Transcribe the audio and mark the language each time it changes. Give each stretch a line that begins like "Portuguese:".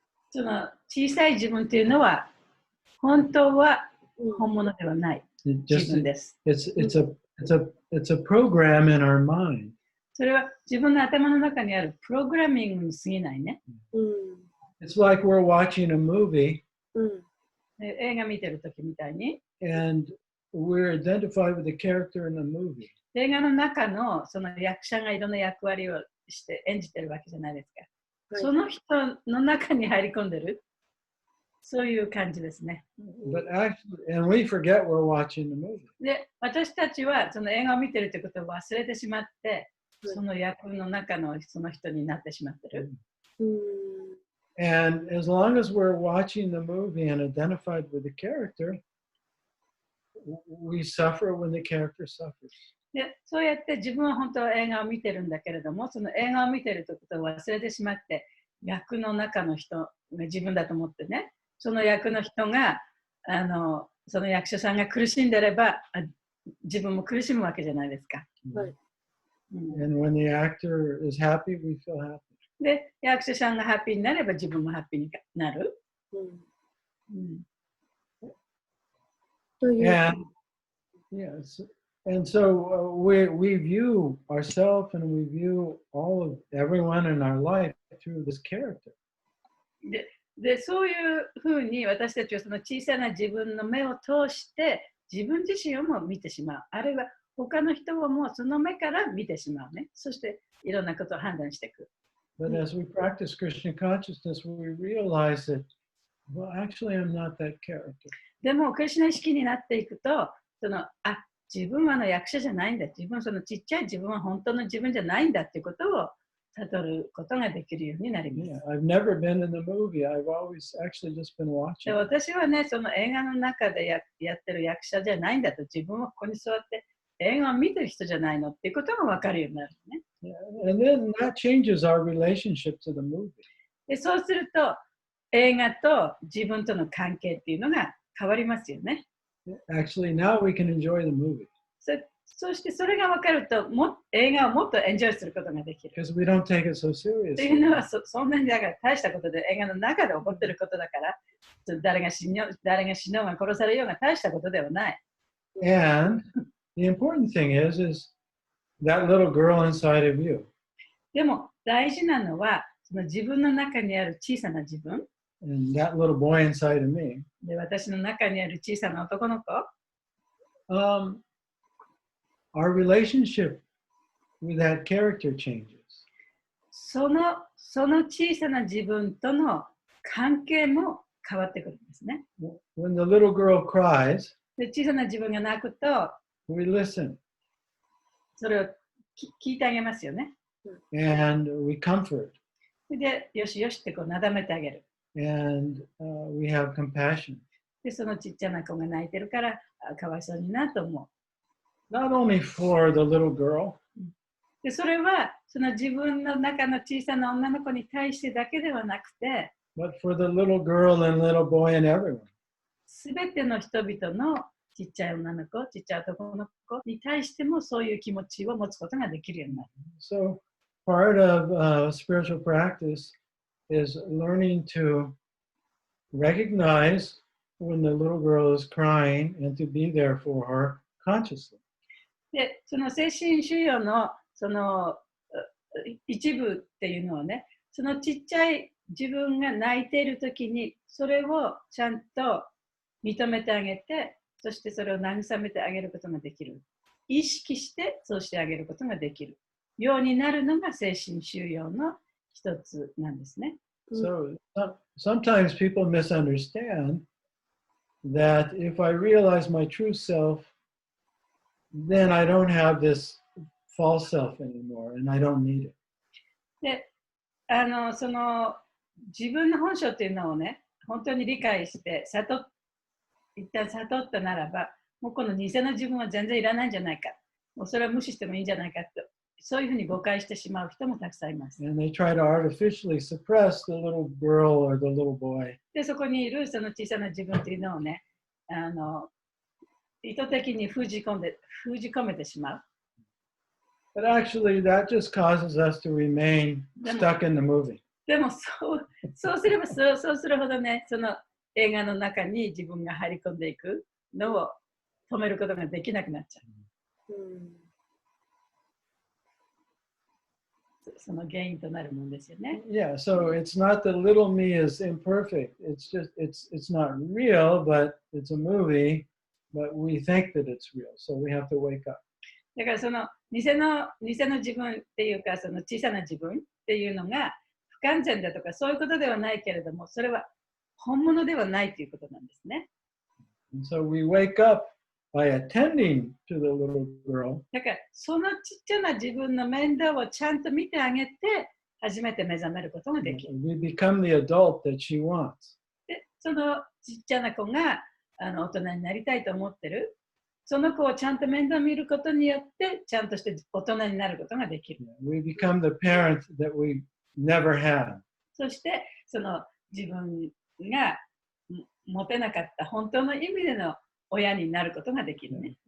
Japanese: その小さい自分というのは本当は本物ではない自分です。
English: It's a program in our mind.
Japanese: それは自分の頭の中にあるプログラミングに過ぎないね。
English: It's like we're watching a movie.
Japanese: 映画見てるときみたいに。
English: And we're identified with the character in the movie.
Japanese: 映画の中のその役者がいろんな役割をして演じてるわけじゃないですか。その人の中に入り込んでる。そういう感じですね。
English: But actually, and we forget we're watching the movie.
Japanese: で、私たちはその映画を見てるということを忘れてしまって、その役の中のその人になってしまってる。
English: And as long as we're watching the movie and identified with the character, we suffer when the character suffers.
Japanese: で、そうやって自分は本当は映画を見てるんだけれども、その映画を見てるということを忘れてしまって、役の中の人が自分だと思ってね、その役の人が、その役者さんが苦しんでれば、自分も苦しむわけじゃないですか。
English: And when the actor is happy, we feel happy.
Japanese: で、役者さんがハッピーになれば自分もハッピーになる。
English: And yes, and so we view ourselves and we view all of everyone in our life through this character.
Japanese: で、そういうふうに私たちはその小さな自分の目を通して自分自身をも見てしまう。あるいは他の人をもその目から見てしまうね。そしていろんなことを判断していく。
English: But as we practice Krishna consciousness, we realize that, well, actually, I'm not that character.
Japanese: でも、クリシュナ意識になっていくと、自分は役者じゃないんだ。そのちっちゃい自分は本当の自分じゃないんだっていうことを悟ることができるようになります。
English: I've never been in the movie. I've always actually just been watching.
Japanese: 私はね、その映画の中でやってる役者じゃないんだと、自分はここに座って映画を見てる人じゃないのっていうことが分かるようになるね。
English: And then that changes our relationship to the movie.
Japanese: で、そうすると映画と自分との関係っていうのが変わりますよね。
English: Actually, now we can enjoy the movie.
Japanese: そしてそれが分かると映画をもっとエンジョイすることができる。
English: Because we don't take it so seriously.
Japanese: というのはそんなにだから大したことで映画の中で起こっていることだから誰が死のうが殺されようが大したことではない。
English: And the important thing is that little girl inside of you.
Japanese: でも大事なのはその自分の中にある小さな自分。
English: And that little boy inside of me.
Japanese: で、私の中にある小さな男の子。
English: Our relationship with that character changes.
Japanese: その小さな自分との関係も変わってくるんですね。
English: When the little girl cries,
Japanese: で、小さな自分が泣くと、
English: we listen.
Japanese: それを聞いてあげますよね。
English: And we comfort.
Japanese: で、よしよしってなだめてあげる。
English: And we have compassion.
Japanese: で、そのちっちゃな子が泣いてるからかわいそうになと思う。
English: Not only for the little girl.
Japanese: で、それはその自分の中の小さな女の子に対してだけではなくて、
English: But for the little girl and little boy and everyone.
Japanese: すべての人々の小ちっちゃい女の子、ちっちゃい男の子に対してもそういう気持ちを持つことができるようになる。
English: So part of spiritual practice is learning to recognize when the little girl is crying and to be there for her consciously.
Japanese: で、その精神修養のその一部っていうのはね、そのちっちゃい自分が泣いているときに、それをちゃんと認めてあげて、そしてそれを慰めてあげることができる。意識してそうしてあげることができるようになるのが精神修養の一つなんですね。
English: So sometimes people misunderstand that if I realize my true self, then I don't have this false self anymore and I don't need it.
Japanese: で、その自分の本性っていうのをね、本当に理解して一旦悟ったならば、もうこの偽の自分は全然いらないんじゃないか。もうそれは無視してもいいんじゃないかと、そういうふうに誤解してしまう人もたくさんいます。
English: And they try to artificially suppress the little girl or the little boy.
Japanese: で、そこにいるその小さな自分っていうのをね、意図的に封じ込めてしまう。
English: But actually, that just causes us to remain stuck in the movie.
Japanese: でもそうすればそうするほどね、その映画の中に自分が入り込んでいくのを止めることができなくなっちゃう。その原因となるものですよね。
English: Yeah, so it's not that little me is imperfect. It's just it's not real, but it's a movie, but we think that it's real. So we have to wake up.
Japanese: だからその偽の自分っていうか、その小さな自分っていうのが不完全だとかそういうことではないけれども、それは本物ではないということなんですね。
English: And so we wake up by attending to the little girl.
Japanese: だからそのちっちゃな自分の面倒をちゃんと見てあげて、初めて目覚めることができる。
English: We become the adult that she wants.
Japanese: で、そのちっちゃな子が大人になりたいと思ってる。その子をちゃんと面倒見ることによって、ちゃんとして大人になることができる。
English: We become the parent that we never had.
Japanese: そして、その自分が持てなかった本当の意味での親になることができるね。